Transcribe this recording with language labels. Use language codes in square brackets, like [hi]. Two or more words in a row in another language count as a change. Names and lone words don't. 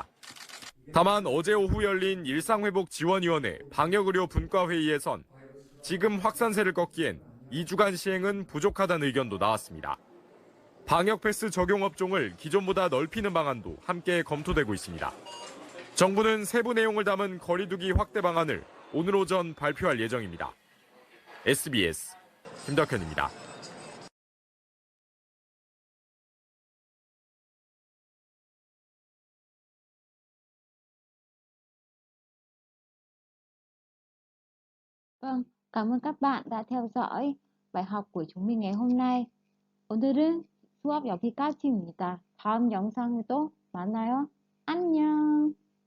[ko] 다만 어제 오후 열린 일상회복지원위원회 방역의료 분과회의에선 지금 확산세를 꺾기엔 2주간 시행은 부족하다는 의견도 나왔습니다. 방역 패스 적용 업종을 기존보다 넓히는 방안도 함께 검토되고 있습니다. 정부는 세부 내용을 담은 거리두기 확대 방안을 오늘 오전 발표할 예정입니다. SBS 김덕현입니다. [vi] Vâng, cảm ơn các bạn đã theo dõi bài học của chúng mình ngày hôm nay. [ko] 오늘은 수업 여기까지입니다. 다음 영상에도 만나요. 안녕.